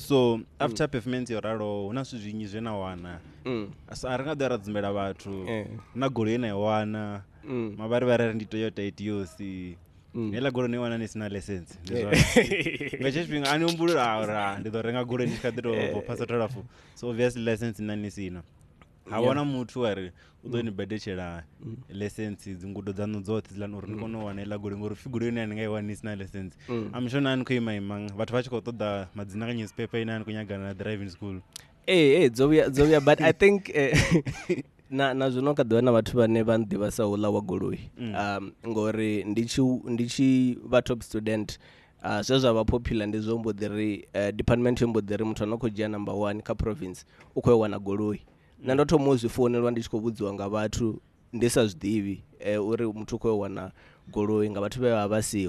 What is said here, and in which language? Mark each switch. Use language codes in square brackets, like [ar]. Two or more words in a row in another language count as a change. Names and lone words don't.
[en] So after performance [ve] yo ralo hu na zwithu zwinzhi zwe na wana, a ri nga ḓo ra dzumbela vhathu na goloi ye na i wana, mavharivhari ndi Toyota Etios, heiḽa goloi ni wana ni sina license. Nga hetsho tshifhinga a ni humbulula uri ndi ḓo renga goloi ndi tshi kha ḓi tou phasa tholafu, [en] so obviously license [ve] na ni sina. Ha wana muthu ari u ḓo ni badetshela license dzi ngudo dzaṋu dzoṱhe dziḽani uri ni kone u wana heiḽa goloi ngori figo yone ni nga i wani ni sina license. [en] I'm sure [ve] na ni khou ima vhathu vha tshi khou ṱoḓa madzina kha newspaper ine a ni khou nyagana na [en] driving school. [ve] Dzo vhuya [en] but I think [ve] na zwino kha ḓiwana vhathu vhane vha nḓivha sa houḽa wa goloi ngori ndi tshi vha [en] top student [ve] zwe zwa vha popular ndi zwo mbo ḓi ri department yo mbo ḓi ri muthu ano khou dzhia number 1 kha province u khou wana goloi. Na ndo thoma u zwi founelwa ndi tshi khou vhudziwa nga vhathu ndi sa zwiḓivhi uri muthu u khou wana goloi nga vhathu vhe vha vha siho.